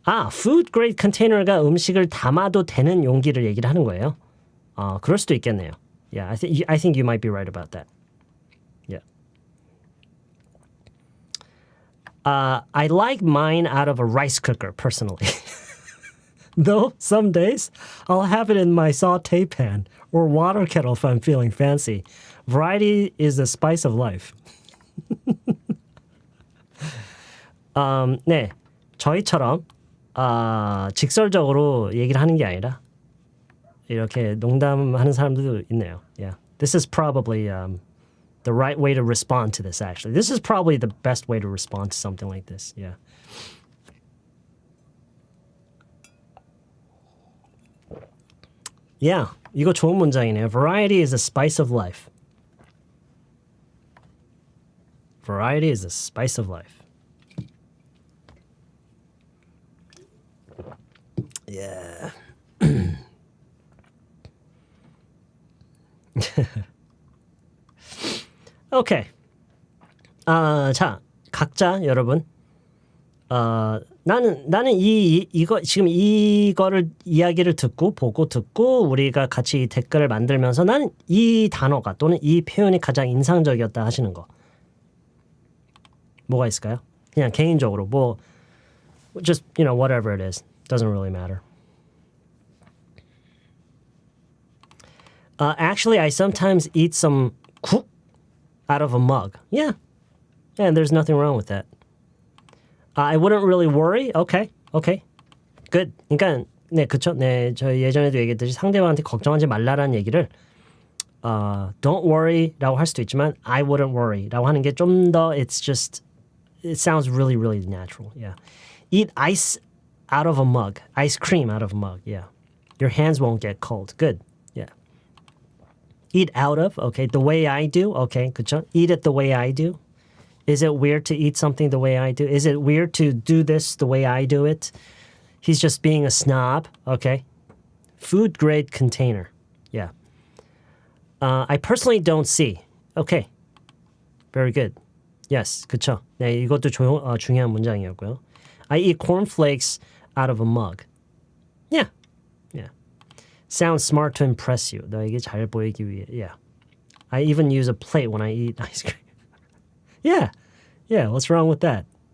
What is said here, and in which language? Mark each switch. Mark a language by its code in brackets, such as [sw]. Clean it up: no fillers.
[ko] food grade container가 음식을 담아도 되는 용기를 얘기를 하는 거예요. 그럴 수도 있겠네요. [en] Yeah, I think you might be right about that. Yeah. I like mine out of a rice cooker personally. Though some days I'll have it in my saute pan or water kettle if I'm feeling fancy. Variety is the spice of life. [ko] 네, 저희처럼 직설적으로 얘기를 하는 게 아니라 이렇게 농담하는 사람들도 있네요. [en] Yeah, this is probably the right way to respond to this. Actually, this is probably the best way to respond to something like this. Yeah. [ko] Yeah, 이거 좋은 문장이네요. [en] Variety is the spice of life. Variety is the spice of life. Yeah. [ko] 오케이. 자, 각자 여러분. 나는 이거 지금 이거를 이야기를 보고 듣고 우리가 같이 이 댓글을 만들면서 나는 이 단어가 또는 이 표현이 가장 인상적이었다 하시는 거. 뭐가 있을까요? 그냥 개인적으로 [en] just whatever it is. Doesn't really matter. Actually, I sometimes eat some [ko] 국 [en] out of a mug. Yeah, and there's nothing wrong with that. I wouldn't really worry. Okay. Good. [ko] 그러니까 네, 그쵸. 네, 저 예전에도 얘기했듯이 상대방한테 걱정하지 말라라는 얘기를 don't worry라고 할 수도 있지만 [en] I wouldn't worry [ko] 라고 하는 게 좀 더 [en] it sounds really, really natural. Yeah. Eat ice out of a mug. Ice cream out of a mug. Yeah. Your hands won't get cold. Good. Yeah. Eat out of. Okay. The way I do. Okay. 그쵸. Eat it the way I do. Is it weird to eat something the way I do? Is it weird to do this the way I do it? He's just being a snob. Okay. Food grade container. Yeah. I personally don't see. Okay. Very good. Yes. 그쵸. [ko] 네, 이것도 중요한 문장이었고요. [en] I eat cornflakes out of a mug. Yeah. Yeah. Sounds smart to impress you. [ko] 너에게 잘 보이기 위해. Yeah. [en] I even use a plate when I eat ice cream. Yeah. Yeah. What's wrong with that?